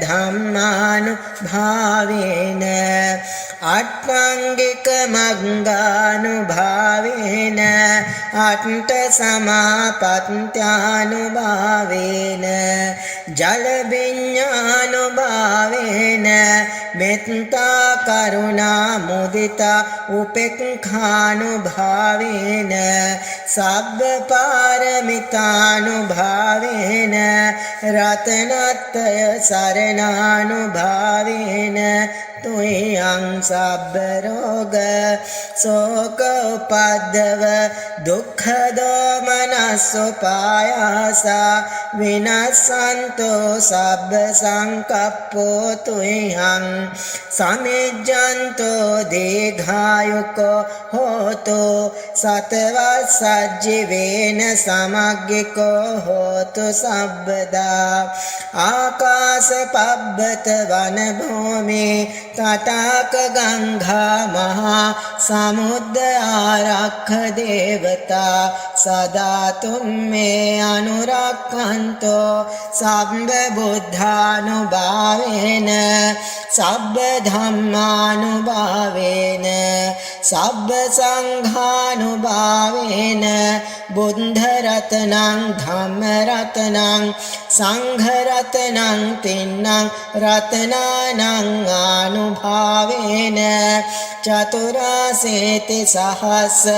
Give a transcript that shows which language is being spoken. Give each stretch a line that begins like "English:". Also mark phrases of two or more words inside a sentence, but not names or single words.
Pali: धम्मानुभावेन अट्टाङ्गिकमङ्गानुभावेन अट्टसमापत्त्यानुभावेन जलविज्ञानुभावेन मेत्ता करुणा मुदिता उपेक्षानुभावेन सब्बपारमितानुभावेन रत्नत्रय शरणानुभावेन तुय्यं සබ්බ රෝග සෝක උපද්දව දුක්ඛ දෝමනස්සුපායාසා විනස්සන්තෝ සබ්බ සංකප්පෝ තුයං සමිජ්ජන්තෝ දීඝායුකෝ හෝතෝ සතවස්සජ්ජිවේන සමග්ගිකෝ හෝතු සබ්බදා ආකාශපබ්බත වන භූමි තටාක ගංගා මහා සමුද්ද ආරක්ඛ දේවතා සදා තුම්මේ අනුරක්ඛන්තෝ සබ්බ බුද්ධානුභාවේන සබ්බ ධම්මානුභාවේන සබ්බ සංඝානුභාවේන බුද්ධ රතනං ධම්ම රතනං සංඝ රතනං තින්නං රතනානං ආනුභාවේන චතුරාසේති සහස්ස